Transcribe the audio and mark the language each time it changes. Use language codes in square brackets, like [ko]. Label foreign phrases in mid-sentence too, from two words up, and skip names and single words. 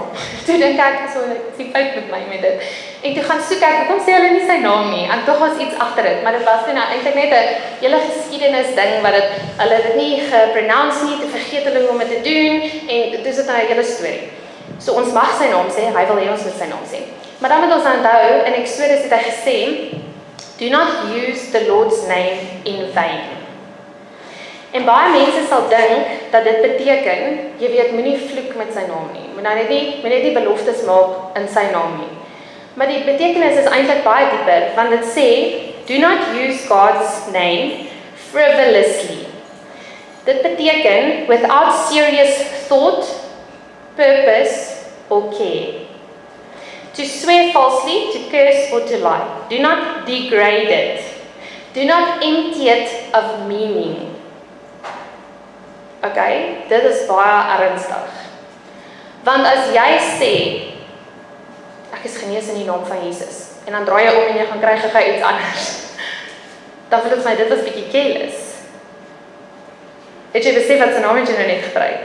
[af] Toe dink ek, so ek sien fout met my met dit. En toe gaan soek ek, hoekom sê hulle nie sy naam nie? En tog was iets agter dit, maar dit was nou eintlik net 'n hele geskiedenis ding wat hulle dit nie gepronounce nie, te vergeet hulle hoe om dit te doen en dis dit nou 'n hele storie. So ons mag sy naam sê, hy wil hê ons moet sy naam sê. Maar dan moet ons onthou, in Exodus het hy gesê, [en] do not use the Lord's name in vain. [af] En baie mense sal dink dat dit beteken, jy weet, moenie vloek met sy naam nie. Moet net nie beloftes maak in sy naam nie. Maar die betekenis is eintlik baie dieper, want dit sê, [en] do not use God's name frivolously. [af] Dit beteken, [en] without serious thought, purpose, or care. To swear falsely, to curse, or to lie. Do not degrade it. Do not empty it of meaning. [af] Okay, dit is baie ernstig. Want as jy sê, ek is genees in die naam van Jesus, en dan draai jy om en jy gaan kry gou iets anders, dan voel dit vir my, dit was bietjie careless. Het jy besef wat sy naam het jy nou net gebruik?